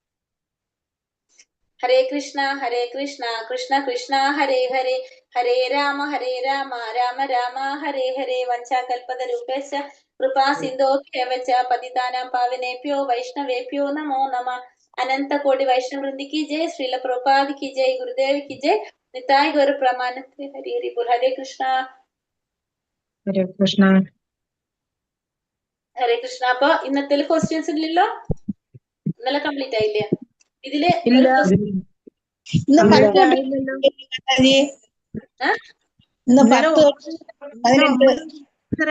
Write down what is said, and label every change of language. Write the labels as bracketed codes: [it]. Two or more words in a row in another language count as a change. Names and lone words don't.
[sa] ഹരേ കൃഷ്ണ കൃഷ്ണ കൃഷ്ണ ഹരേ ഹരേ, ഹരേ രാമ രാമ രാമ ഹരേ ഹരേ. വഞ്ചാകൽപതരൂപേശ്ച കൃപാ സിന്ധോഭ്യവച പതിതാനാം പാവനേഭ്യോ വൈഷ്ണവേഭ്യോ നമോ നമഃ. [hi] अनन्त कोटि वैष्णववृन्दि की जय, श्रील प्रभुपाद की जय, गुरुदेव की जय, निताय गौर प्रमाणित हरि हरि बोल. [sa] हरे कृष्ण [ml] ഹരേ കൃഷ്ണ. ഹരേ കൃഷ്ണ. അപ്പൊ ഇന്നത്തെ ക്വസ്റ്റ്യൻസ് ഇല്ലല്ലോ? ഇന്നലെ കംപ്ലീറ്റ് ആയില്ലേ? ഇതില് ഇല്ല. ഇന്ന് ഇല്ല. 10 മാതാജി, ഇന്ന് 10